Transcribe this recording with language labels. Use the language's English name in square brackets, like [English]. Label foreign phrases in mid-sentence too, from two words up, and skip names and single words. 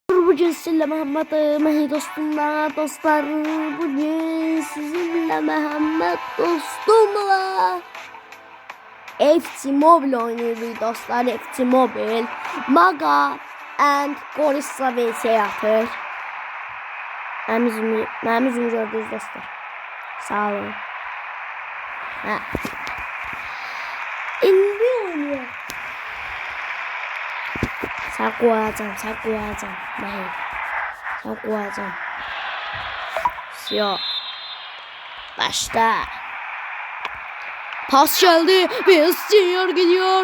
[Turkish] bugün sizinle Mehmet dostumla dostlar. Bugün sizinle Mehmet dostumla FC Mobile oynuyoruz dostlar. FC Mobile Maga and Gorilla vs yapır. [Azerbaijani] Mənim üzümü gördünüz dostlar. Sağ olun. Ha. İndi oynuyor. [Turkish] Sen koyacağım. Sen koyacağım. Yok. Başla. Pas geldi. Vinicius gidiyor.